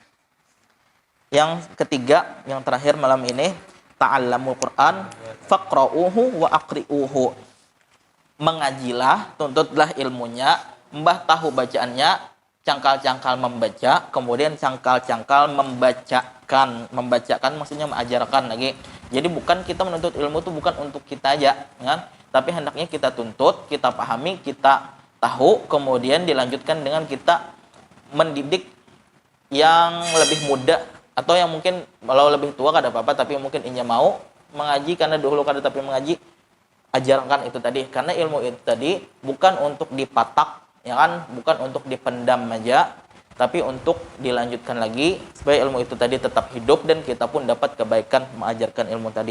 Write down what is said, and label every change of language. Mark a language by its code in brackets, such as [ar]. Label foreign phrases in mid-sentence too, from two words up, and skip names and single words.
[id] Yang ketiga, yang terakhir malam ini, [ar] تعلموا القرآن فاقرؤوه وأقرئوه. [id] Mengajilah, tuntutlah ilmunya, mbah tahu bacaannya, cangkal-cangkal membaca, kemudian cangkal-cangkal membacakan maksudnya mengajarkan lagi. Jadi bukan kita menuntut ilmu itu bukan untuk kita aja, kan? Tapi hendaknya kita tuntut, kita pahami, kita tahu, kemudian dilanjutkan dengan kita mendidik yang lebih muda atau yang mungkin kalau lebih tua [bjn] kada apa-apa, [id] tapi mungkin inya mau mengaji karena dahulu kada tapi mengaji, ajarkan itu tadi, karena ilmu itu tadi bukan untuk dipatak, ya kan, bukan untuk dipendam aja, tapi untuk dilanjutkan lagi supaya ilmu itu tadi tetap hidup dan kita pun dapat kebaikan mengajarkan ilmu tadi.